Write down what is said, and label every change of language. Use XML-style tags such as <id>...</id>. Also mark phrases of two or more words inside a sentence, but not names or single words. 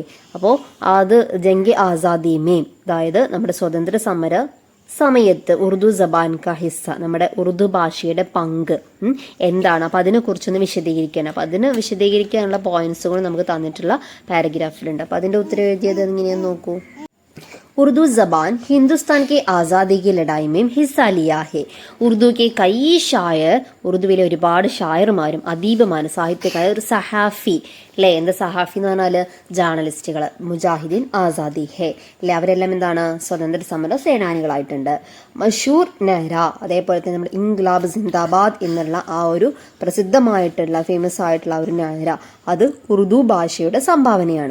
<ml>അപ്പോൾ അത്</ml> <ur>جنگ آزادی میں,</ur> <ml>അതായത് നമ്മുടെ സ്വതന്ത്ര സമര സമയത്ത്</ml> <ur>اردو زبان کا حصہ,</ur> <ml>നമ്മുടെ ഉറുദു ഭാഷയുടെ പങ്ക് എന്താണ്? അപ്പം അതിനെക്കുറിച്ചൊന്ന് വിശദീകരിക്കണം. അപ്പം അതിന് വിശദീകരിക്കാനുള്ള പോയിന്റ്സുകൾ നമുക്ക് തന്നിട്ടുള്ള പാരഗ്രാഫിലുണ്ട്. അപ്പം അതിന്റെ ഉത്തരം എഴുതിയത് എങ്ങനെയാന്ന് നോക്കൂ.</ml> <ur>اردو زبان ہندوستان کی آزادی کی لڑائی میں حصہ لیا ہے. ഉറുദു کے کئی شاعر,</ur> <ml>ഉറുദുവിലെ ഒരുപാട് ഷായർമാരും അദീബുമാരും സാഹിത്യകാരും, ഒരു സഹാഫി, അല്ലേ? എന്താ സഹാഫി എന്ന് പറഞ്ഞാൽ? ജേർണലിസ്റ്റുകൾ.</ml> <ur>مجاہدین آزادی ہے,</ur> <ml>അല്ലെ? അവരെല്ലാം എന്താണ്? സ്വതന്ത്ര സമര സേനാനികളായിട്ടുണ്ട്. മഷൂർ നെഹ്റ, അതേപോലെ തന്നെ നമ്മുടെ</ml> <ur>انقلاب زندہ باد</ur> <ml>എന്നുള്ള ആ ഒരു പ്രസിദ്ധമായിട്ടുള്ള ഫേമസ് ആയിട്ടുള്ള ഒരു നെഹ്റ, അത് ഉറുദു ഭാഷയുടെ സംഭാവനയാണ്.</ml>